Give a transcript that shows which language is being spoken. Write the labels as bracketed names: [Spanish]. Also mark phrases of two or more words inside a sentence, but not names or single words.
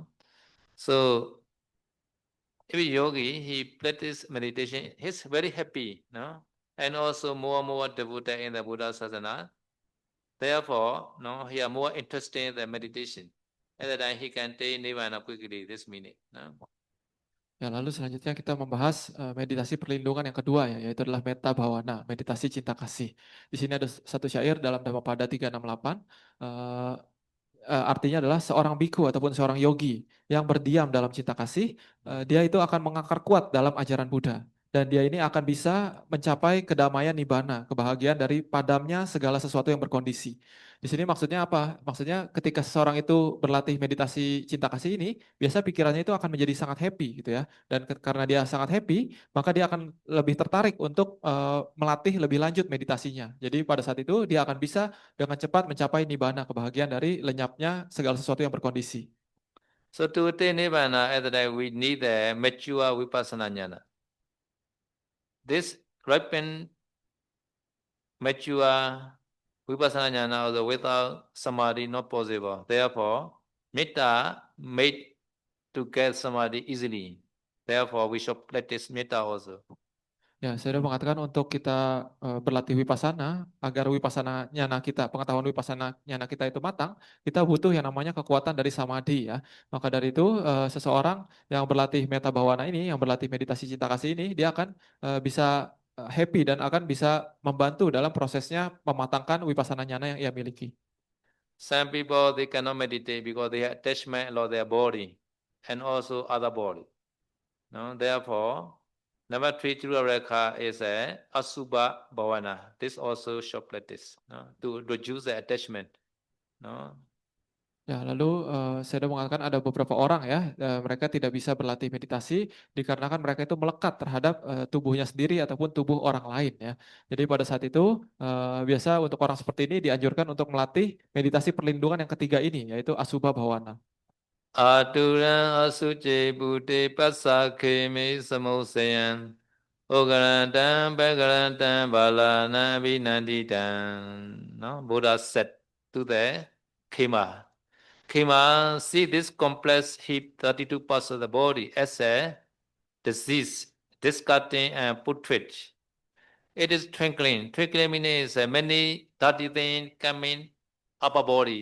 [English] So if a yogi, he practices meditation, he's very happy, no? And also more and more devoted in the [Pali] Buddha Sasana. [English] Therefore, no, he are more interested in the meditation. At that time, he can attain Nibbana quickly, this meaning, no? [Indonesian] Ya, lalu selanjutnya kita membahas meditasi perlindungan yang kedua ya, yaitu adalah [Pali] metta bhavana, [Indonesian] meditasi cinta kasih. Di sini ada satu syair dalam Dhammapada 368, artinya adalah seorang biku ataupun seorang yogi yang berdiam dalam cinta kasih, dia itu akan mengakar kuat dalam ajaran Buddha. Dan dia ini akan bisa mencapai kedamaian nibbana, kebahagiaan dari padamnya segala sesuatu yang berkondisi. Di sini maksudnya apa? Maksudnya ketika seseorang itu berlatih meditasi cinta kasih ini, biasa pikirannya itu akan menjadi sangat happy gitu ya. Dan karena dia sangat happy, maka dia akan lebih tertarik untuk melatih lebih lanjut meditasinya. Jadi pada saat itu dia akan bisa dengan cepat mencapai nibbana, kebahagiaan dari lenyapnya segala sesuatu yang berkondisi. [English] So to attain Nibbana, at that time, we need the mature [Pali] Vipassana Jnana. [English] This ripened, mature [Pali] Vipassana Jnana, [English] although without Samadhi, not possible. Therefore, Metta made to get Samadhi easily. Therefore, we should practice Metta also. [Indonesian] Ya, saya sudah mengatakan untuk kita berlatih wipasana, agar [Pali] wipasana nyana [Indonesian] kita, pengetahuan [Pali] wipasana nyana [Indonesian] kita itu matang, kita butuh yang namanya kekuatan dari samadhi ya. Maka dari itu seseorang yang berlatih [Pali] metta bhavana [Indonesian] ini, yang berlatih meditasi cinta kasih ini, dia akan bisa happy dan akan bisa membantu dalam prosesnya mematangkan [Pali] wipasana nyana [Indonesian] yang ia miliki. [English] Some people, they cannot meditate because they have attachment of their body and also other body. No? Therefore, number three, Tiruraraka is a [Pali] Asubha Bhavana. [English] This also should practice, no? To reduce the attachment. No? [Indonesian] Ya, lalu saya sudah mengatakan ada beberapa orang ya, mereka tidak bisa berlatih meditasi dikarenakan mereka itu melekat terhadap tubuhnya sendiri ataupun tubuh orang lain ya. Jadi pada saat itu biasa untuk orang seperti ini dianjurkan untuk melatih meditasi perlindungan yang ketiga ini, yaitu [Pali] Asubha Bhavana. Aturan asuce bute pasake me samosayan Ogarantam bagarantam balana vinanditam. [English] No? Buddha said to the Khema. Khema, see this complex heap, 32 parts of the body, as a disease, discarding and putrid. It is twinkling. Twinkling means many dirty things coming upper body, no?